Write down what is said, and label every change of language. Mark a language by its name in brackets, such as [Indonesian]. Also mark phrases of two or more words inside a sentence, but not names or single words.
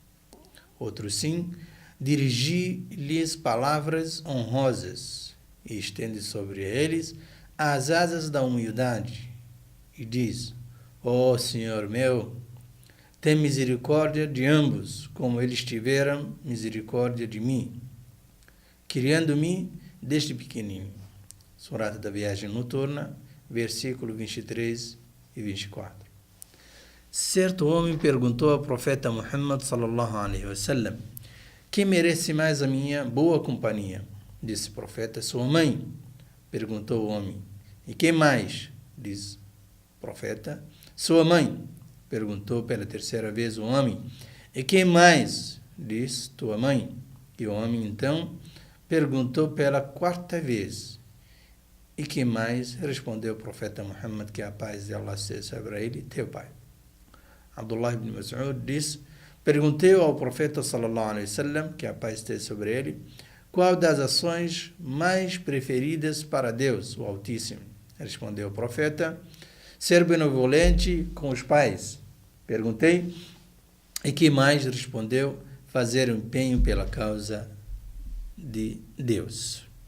[Portuguese] Outro sim, dirigi-lhes palavras honrosas e estende sobre eles as asas da humildade e diz: ó Senhor meu, tem misericórdia de ambos, como eles tiveram misericórdia de mim, criando-me desde pequenino. Surata da Viagem Noturna, versículo 23 e 24. Certo homem perguntou ao profeta Muhammad [Arabic] صلى الله عليه وسلم: [Portuguese] quem merece mais a minha boa companhia? Disse o profeta: sua mãe. Perguntou o homem: e quem mais? Diz o profeta: sua mãe. Perguntou pela terceira vez o homem: e quem mais? Diz: tua mãe. E o homem então perguntou pela quarta vez: e quem mais? Respondeu o profeta Muhammad, que a paz de Allah seja sobre ele: teu pai. Abdullah ibn Mas'ud disse: perguntei ao profeta [Arabic] صلى الله عليه وسلم, [Portuguese] que a paz esteja sobre ele, qual das ações mais preferidas para Deus, o Altíssimo? Respondeu o profeta: ser benevolente com os pais. Perguntei: e que mais? Respondeu: fazer empenho pela causa de Deus.